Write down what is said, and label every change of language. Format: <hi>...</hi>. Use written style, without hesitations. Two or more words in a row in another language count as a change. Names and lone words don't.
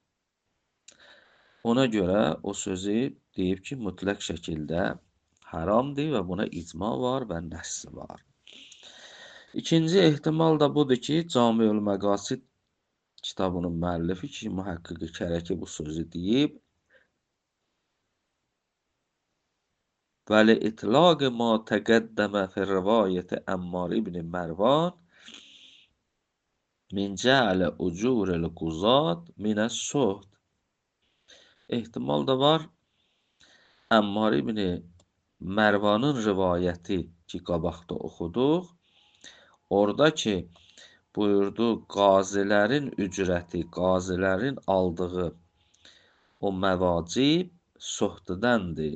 <az>Ona görə o sözü deyib ki, mütləq şəkildə haramdır və buna icma var və nəssi var. İkinci ehtimal da budur ki, Camiül Məqasid kitabının müəllifi ki, Mühəqqiqi Kərəki bu sözü deyib,</az> <ar>وَلِإِطْلَاقِ مَا تَقَدَّمَ فِي الرِّوَایَةِ عَمَّارِ بْنِ مَرْوان مِنْ جَعْلِ أُجُورِ الْقُضَاة مِنَ السُّهْدِ.</ar> <az>Ehtimal da var, Əmmar ibn Mərvanın rivayəti ki, qabaqda oxuduq, orada ki, buyurdu, qazilərin ücrəti, qazilərin aldığı o məvacib suhdudəndir.</az>